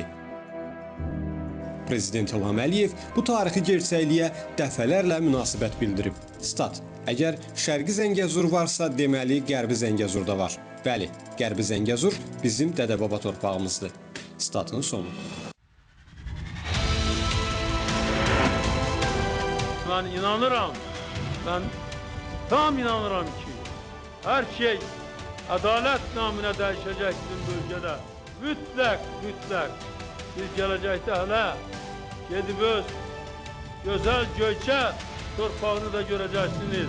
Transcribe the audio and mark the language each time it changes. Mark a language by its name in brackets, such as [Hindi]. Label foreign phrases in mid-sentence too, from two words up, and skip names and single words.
[Azerbaijani] Prezident İlham Əliyev bu tarixi gerçəkliyə dəfələrlə münasibət bildirib. Stat: əgər Şərqi Zəngəzur varsa, deməli Qərbi Zəngəzur da var. Bəli, Qərbi Zəngəzur bizim dədə-baba torpağımızdır. Statın sonu. ben inanıram. [Turkish] Ben tam inanıram ki her şey adalet namına değişecek bizim bölgede. Mütlak. Siz gelecekte hele gidip öz güzel Göyçe torpağını da göreceksiniz.